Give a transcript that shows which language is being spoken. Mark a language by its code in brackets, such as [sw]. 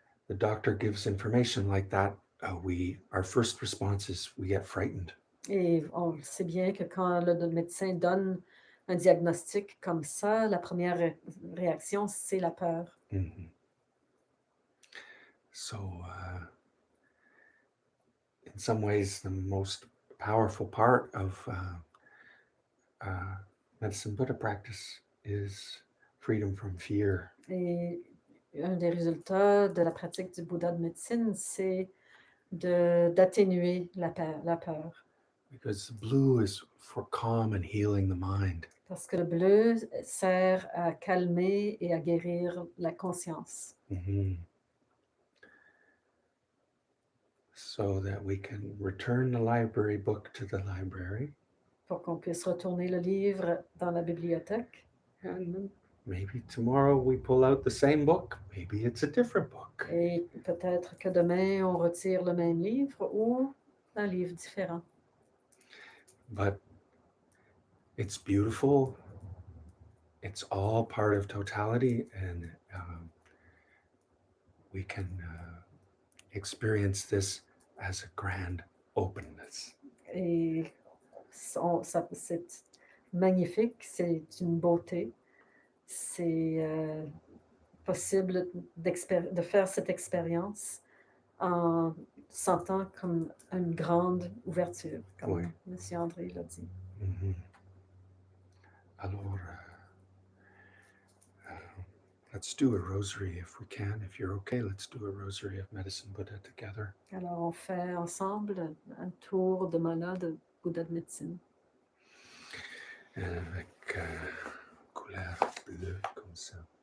[en] the doctor gives information like that, our first response is we get frightened. [fr] Et on sait bien que quand le médecin donne un diagnostic comme ça, la première réaction, c'est la peur. Mm-hmm. [en] So, in some ways, the most powerful part of medicine Buddha practice is freedom from fear. [fr] Et un des résultats de la pratique du Bouddha de médecine, c'est d'atténuer la peur. [en] Because the blue is for calm and healing the mind. [fr] Parce que le bleu sert à calmer et à guérir la conscience. Mm-hmm. [en] So that we can return the library book to the library. [fr] Pour qu'on puisse retourner le livre dans la bibliothèque. [en] And maybe tomorrow we pull out the same book. Maybe it's a different book. [fr] Et peut-être que demain, on retire le même livre ou un livre différent. [en] But it's beautiful. It's all part of totality, and we can experience this as a grand openness. [fr] Et c'est magnifique, c'est une beauté. C'est possible de faire cette expérience en sentant comme une grande ouverture, comme Oui. MrAndre l'a dit. [en] Mm-hmm. Alors, let's do a rosary if we can. If you're okay, let's do a rosary of Medicine Buddha together. [fr] Alors, on fait ensemble un tour de mana de Bouddha de médecine. Avec couleur bleue comme ça.